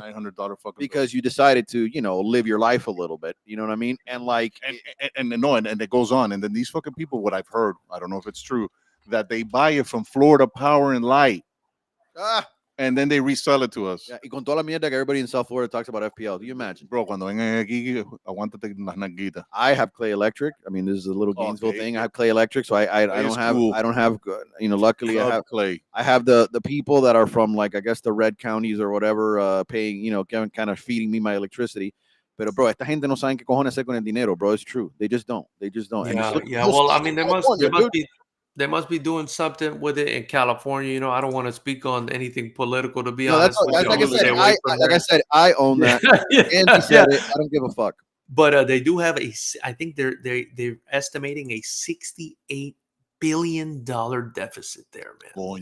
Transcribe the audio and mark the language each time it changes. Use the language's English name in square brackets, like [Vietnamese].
[English] $900 fucking because you decided to, live your life a little bit. You know what I mean? And like, and it goes on. And then these fucking people, what I've heard, I don't know if it's true, that they buy it from Florida Power and Light. And then they resell it to us. Yeah, [Spanish] y con toda la mierda que [English] everybody in South Florida talks about FPL. Do you imagine? [Spanish] Bro, cuando vengan aquí, aguántate las nalguitas. [English] I have Clay Electric. I mean, this is a little Gainesville thing. I have Clay Electric, so I don't have luckily I have Clay. I have the people that are from, like, I guess the red counties or whatever, paying, kind of feeding me my electricity. [Spanish] Pero, bro, esta gente no saben qué cojones hacer con el dinero, bro. [English] It's true. They just don't. Yeah. Well, I mean, they must be doing something with it in California. I don't want to speak on anything political, to be honest. Like I said, I own that. Andy said it. I don't give a fuck. But they do have I think they're estimating a $68 billion deficit there, man.